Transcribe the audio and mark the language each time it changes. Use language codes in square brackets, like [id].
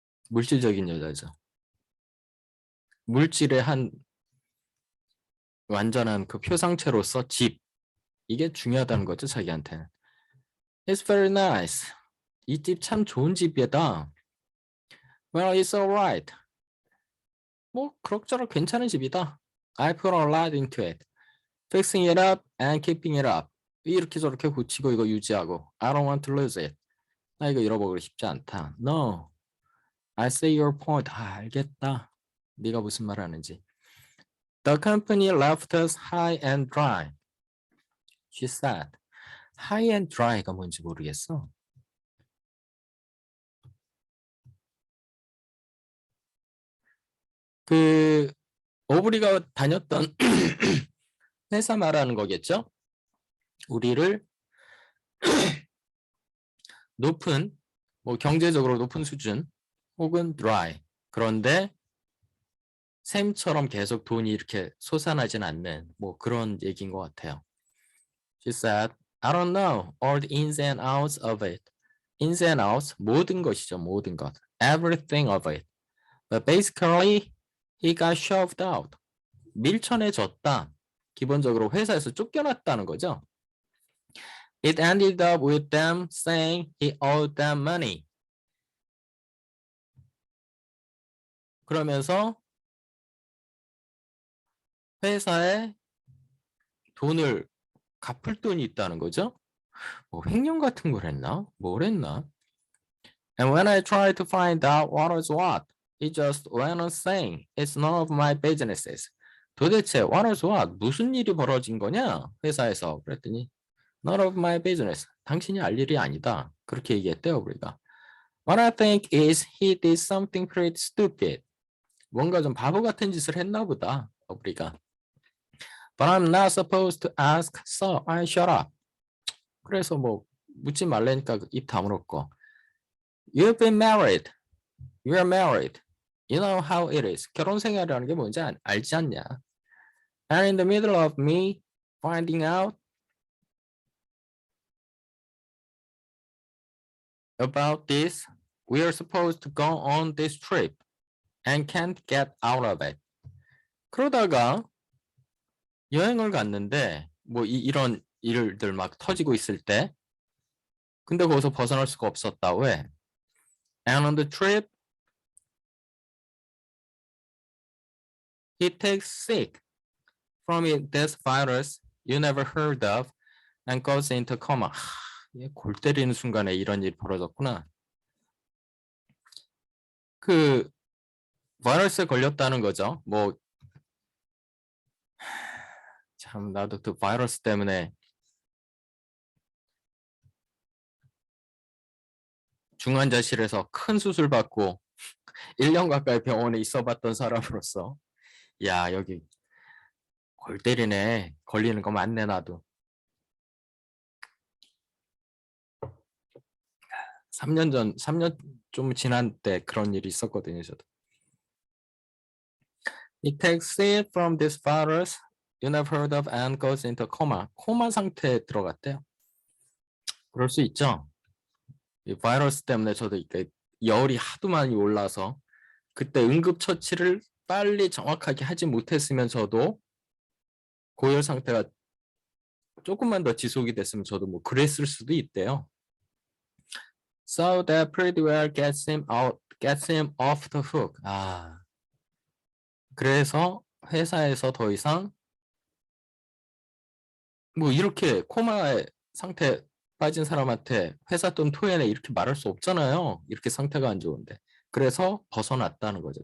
[ko] 물질적인 여자죠. 물질의 한 완전한 그 표상체로서 집, 이게 중요하다는 거죠, 자기한테는. [en] It's very nice. [ko] 이 집 참 좋은 집이다. [en] Well, it's alright. [ko] 뭐 그럭저럭 괜찮은 집이다. [en] I put a lot into it. Fixing it up and keeping it up. [ko] 이렇게 저렇게 고치고 이거 유지하고. [en] I don't want to lose it. [ko] 나 이거 잃어버리고 싶지 않다. [en] No. I see your point. [ko] 아, 알겠다. 네가 무슨 말 하는지. [en] The company left us high and dry. She said. High and dry [ko] 가 뭔지 모르겠어. 그 오브리가 다녔던 회사 말하는 거겠죠? 우리를 높은 뭐 경제적으로 높은 수준 혹은 dry 그런데 샘처럼 계속 돈이 이렇게 솟아나진 않는 뭐 그런 얘기인 것 같아요. [en] She said, I don't know all the ins and outs of it. Ins and outs [ko] 모든 것이죠, 모든 것. [en] Everything of it. But basically, he got shoved out. [ko] 밀쳐내졌다. 기본적으로 회사에서 쫓겨났다는 거죠. It ended up with them saying he owed them money. 그러면서 회사에 돈을 갚을 돈이 있다는 거죠. 뭐 횡령 같은 걸 했나? 뭘 했나? [en] And when I tried to find out what was what, he just went on saying, it's none of my businesses. [ko] 도대체 [en] what was what? [ko] 무슨 일이 벌어진 거냐? 회사에서. 그랬더니 [en] none of my business. [ko] 당신이 알 일이 아니다. 그렇게 얘기했대요, 우리가. [en] What I think is he did something pretty stupid. [ko] 뭔가 좀 바보 같은 짓을 했나 보다, 우리가. [en] But I'm not supposed to ask, so I shut up. [ko] 그래서 뭐 묻지 말라니까 입 다물었고. [en] You've been married. You're married. You know how it is. [ko] 결혼 생활이라는 게 뭔지 알지 않냐? [en] And in the middle of me finding out about this, we are supposed to go on this trip and can't get out of it. [ko] 그러다가 여행을 갔는데 뭐 이런 일들 막 터지고 있을 때 근데 거기서 벗어날 수가 없었다. 왜? [en] And on the trip, he takes sick from this virus you never heard of and goes into coma. [ko] 골 때리는 순간에 이런 일이 벌어졌구나. 그 바이러스에 걸렸다는 거죠. 뭐 참 나도 그 바이러스 때문에 중환자실에서 큰 수술 받고 1년 가까이 병원에 있어봤던 사람으로서 야 여기 골 때리네. 걸리는 거 맞네 나도. 3년 좀 지난 때 그런 일이 있었거든요 저도. [en] He takes it from this virus you never heard of and goes into coma. [ko] 코마 상태에 들어갔대요. 그럴 수 있죠. 이 바이러스 때문에 저도 이게 열이 하도 많이 올라서 그때 응급처치를 빨리 정확하게 하지 못했으면 저도 고열 상태가 조금만 더 지속이 됐으면 저도 뭐 그랬을 수도 있대요. [en] So that pretty well gets him off the hook. [ko] 그래서 회사에서 더 이상 뭐 이렇게 코마의 상태 빠진 사람한테 회사 돈 토해내 이렇게 말할 수 없잖아요. 이렇게 상태가 안 좋은데. 그래서 벗어났다는 거죠.